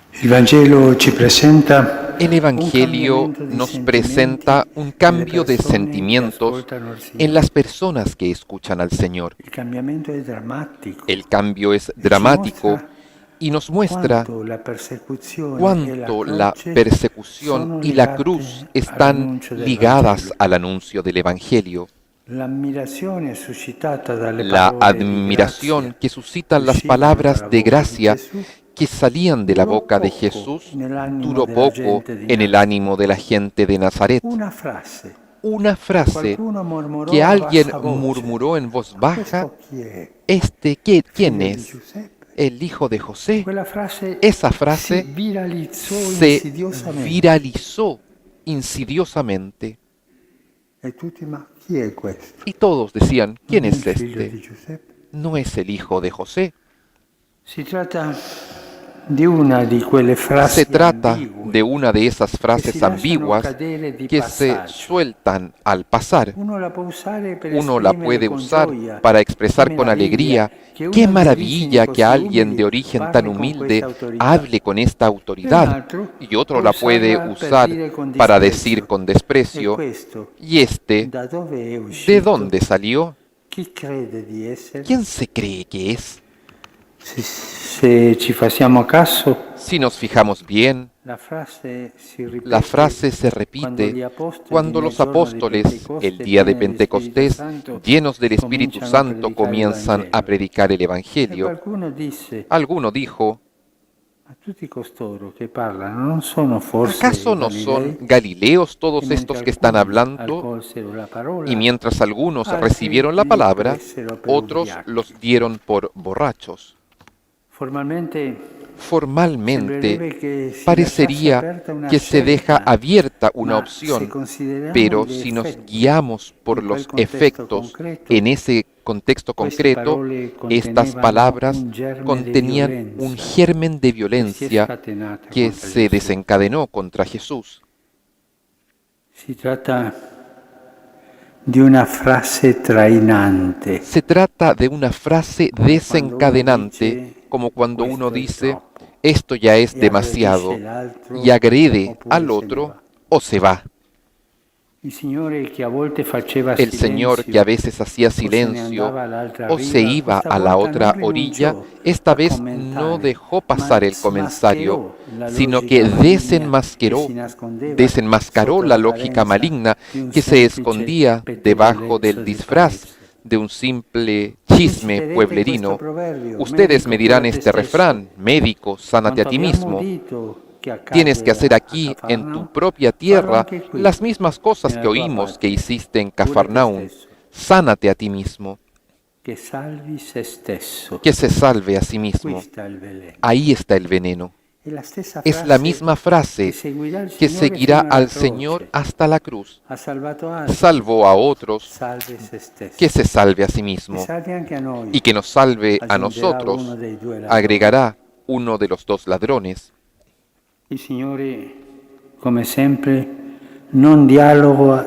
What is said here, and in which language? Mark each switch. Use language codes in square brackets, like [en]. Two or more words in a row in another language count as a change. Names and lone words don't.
[it] Il Vangelo ci presenta [es] El [it] un [es] Evangelio [it] cambiamento di [es] nos [it] sentimenti [es] presenta un [it] nelle [es] cambio de [it] persone che [es] sentimientos [it] ascoltano il [es] en [it] Signore. [es] las personas que escuchan al Señor. [it] Il cambiamento è drammatico [es] El cambio es [it] e ci [es] dramático [it] mostra [es] y nos muestra [it] quanto la persecuzione e la [es] cuánto la [it] croce [es] persecución [it] sono [es] y la cruz [it] legate [es] están [it] all'annuncio del [es] ligadas [it] Vangelo. [es] al anuncio del Evangelio. [it] L'ammirazione suscitata dalle [es] La [it] parole di [es] admiración [it] grazia [es] que suscitan las [it] uscite [es] palabras [it] dalla [es] de [it] bocca di [es] gracia [it] Gesù [es] que salían de la [it] durò [es] boca de [it] poco [es] Jesús [it] nell'animo [es] duró [it] della [es] poco [it] gente di [es] en el [it] Nazareth. [es] ánimo de la gente de Nazaret. [it] Una frase [es] Una [it] che [es] frase [it] qualcuno [es] que [it] mormorò a [es] alguien [it] bassa voce. [es] murmuró en voz [it] Ma [es] baja: [it] questo chi è? [es] ¿Quién [it] Figlio di [es] es? [it] Giuseppe? [es] ¿El hijo de José? [it] Quella frase [es] Esa [it] si [es] frase [it] viralizzò [es] se [it] insidiosamente. [es] viralizó insidiosamente [it] E tutti, ma chi è questo? [es] y todos decían: ¿quién [it] Non è [es] es [it] il figlio di [es] este? [it] Giuseppe? [es] ¿No es el hijo de José? [it] Si tratta di una di quelle [es] Se [it] frasi [es] trata [it] ambigue [es] de una de esas [it] che si [es] frases [it] lasciano [es] ambiguas [it] cadere di [es] que se [it] passaggio. [es] sueltan al pasar. [it] Uno la può usare per [es] Uno la [it] esprimere [es] puede [it] con [es] usar [it] gioia: [es] para [it] che [es] expresar con [it] meraviglia [es] alegría: [it] che [es] qué [it] uno di origini [es] maravilla que [it] così [es] alguien de [it] umili [es] origen tan [it] parli con questa [es] humilde [it] autorità. [es] hable con esta [it] E un [es] autoridad. [it] altro [es] Y otro [it] può [es] la puede [it] usarla per [es] usar [it] dire con [es] para decir [it] disprezzo: [es] con [it] e [es] desprecio: [it] questo [es] ¿y este [it] da dove è [es] de [it] uscito? [es] dónde salió? [it] Chi crede di essere? [es] ¿Quién se cree que es? [it] Se ci facciamo caso, [es] Si nos fijamos bien, [it] la frase si [es] la [it] ripete [es] frase se [it] quando [es] repite [it] gli apostoli [es] cuando [it] nel [es] los [it] giorno di [es] apóstoles, el [it] Pentecoste, [es] día de [it] pieni dello Spirito [es] Pentecostés, [it] Santo, [es] llenos del Espíritu [it] cominciano a [es] Santo, [it] predicare il [es] comienzan a [it] Vangelo. [es] predicar el [it] E [es] Evangelio. [it] qualcuno disse: [es] Alguno dijo: [it] ma tutti costoro che parlano non sono forse [es] ¿acaso [it] i [es] no son [it] Galilei? [es] Galileos [it] E [es] todos [it] mentre [es] estos que están [it] alcuni [es] hablando? [it] accolsero la [es] Y [it] parola, [es] mientras algunos [it] altri [es] recibieron la [it] li [es] palabra, [it] presero per [es] otros los [it] ubriachi. [es] dieron por borrachos. [it] Formalmente [es] Formalmente, [it] sembrerebbe che si lasciasse [es] parecería [it] aperta una [es] que se deja [it] scelta, [es] abierta una [it] ma se [es] opción, [it] consideriamo [es] pero [it] gli [es] si nos [it] effetti [es] guiamos por [it] in quel [es] los [it] contesto [es] efectos en [it] concreto, [es] ese contexto [it] queste [es] concreto, [it] parole [es] estas [it] contenevano [es] palabras [it] un germe di [es] contenían un [it] violenza [es] germen de [it] che si è [es] violencia [it] scatenata [es] que [it] contro [es] se [it] Gesù. [es] desencadenó contra Jesús. [it] Si tratta di una frase trainante, [es] Se trata de una frase [it] come quando uno [es] desencadenante, [it] dice [es] como cuando uno [it] questo è [es] dice: [it] troppo [es] esto ya es [it] e aggredisce [es] demasiado, y [it] l'altro [es] agrede [it] oppure [es] al [it] se ne [es] otro [it] va. [es] o se va. [it] Il Signore che a volte faceva [es] El Señor, que a [it] silenzio [es] veces hacía [it] o se ne [es] silencio [it] andava all'altra [es] o se [it] riva, [es] iba [it] questa [es] a la [it] volta non [es] otra orilla, [it] rinunciò [es] esta [it] a [es] vez no [it] commentare, [es] dejó [it] ma [es] pasar el comentario, [it] smascherò la [es] sino que [it] logica maligna che si nascondeva [es] desenmascaró [it] sotto [es] la lógica [it] l'apparenza [es] maligna [it] di un [es] que se [it] semplice [es] escondía debajo [it] pettegolezzo [es] del [it] di [es] disfraz [it] paese. [es] de un simple [it] Mi [es] chisme [it] citerete questo [es] pueblerino. [it] proverbio: [es] Ustedes me [it] medico, [es] dirán [it] cura te [es] este [it] stesso. [es] refrán: médico, sánate a [it] Quanto ti abbiamo [es] mismo. [it] udito che [es] Tienes que [it] accadde [es] hacer [it] a [es] aquí, en tu [it] Cafarnao, [es] propia [it] fallo [es] tierra, [it] anche qui, [es] las mismas cosas que [it] nella tua [es] oímos que [it] patria. [es] hiciste en [it] Cura te [es] Cafarnaún. [it] stesso, [es] Sánate a ti mismo. [it] che salvi se stesso. [es] Que se salve a sí [it] Qui [es] mismo. [it] sta il veleno. [es] Ahí está el veneno. [it] È la stessa [es] Es la [it] frase [es] misma [it] che [es] frase [it] seguirà il [es] que [it] Signore [es] seguirá [it] fino alla [es] al Señor [it] croce. [es] hasta la cruz. [it] Ha salvato altri, [es] Salvó a otros, [it] salve se [es] que [it] stesso. [es] se salve a sí [it] E [es] mismo. [it] salvi anche a noi, [es] Y que nos salve a [it] aggiungerà uno [es] nosotros, [it] dei due ladroni. [es] agregará uno de los dos ladrones. [it] Il Signore, come sempre, non dialoga,